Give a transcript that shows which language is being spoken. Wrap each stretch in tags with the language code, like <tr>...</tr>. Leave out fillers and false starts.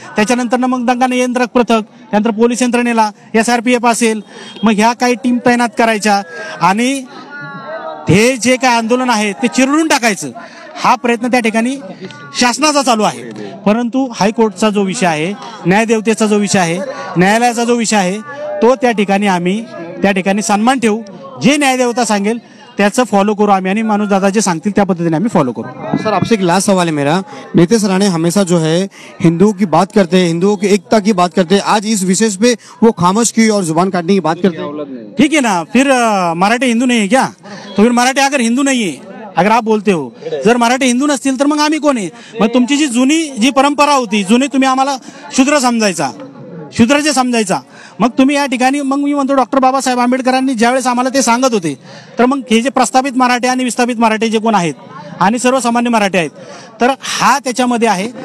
<mr>त्याच्यानंतर मग दंगा नियंत्रक पथक, त्यानंतर पोलीस यंत्रणेला SRPF असेल, मग ह्या काही टीम तैनात करायच्या आणि हे जे काय आंदोलन आहे ते चिरडून टाकायचं, हा प्रयत्न त्या ठिकाणी शासनाचा चालू आहे. परंतु हायकोर्टचा जो विषय आहे, न्यायदेवतेचा जो विषय आहे, न्यायालयाचा जो विषय आहे, तो त्या ठिकाणी आम्ही त्या ठिकाणी सन्मान ठेवू. जे न्यायदेवता सांगेल त्याचं फॉलो करू आम्ही आणि माणूस दादा जे सांगतील त्या पद्धतीने आम्ही फॉलो करू.</mr> <hi>सर, आपसे एक लास्ट सवाल है मेरा. नीतीश राणे हमेशा जो है हिंदुओं की बात करते हैं, हिंदुओं की एकता की बात करते हैं. आज इस विषय पे वो खामोश की और जुबान काटने की बात करते हैं. ठीक है ना, फिर मराठी हिंदू नहीं है क्या? तो फिर मराठी अगर हिंदू नहीं है, अगर आप बोलते हो</hi> <mr>जर मराठी हिंदू नसतील तर मग आम्ही कोण आहे? मग तुमची जी जुनी परंपरा होती, जुनी तुम्ही आम्हाला शूद्र जे समजायचा, मग तुम्ही या ठिकाणी, मग मी म्हणतो डॉक्टर बाबासाहेब आंबेडकरांनी ज्यावेळेस आम्हाला ते सांगत होते, तर मग हे जे प्रस्थापित मराठी आणि विस्थापित मराठी जे कोण आहेत आणि सर्वसामान्य मराठी आहेत, तर हा त्याच्यामध्ये आहे.</mr>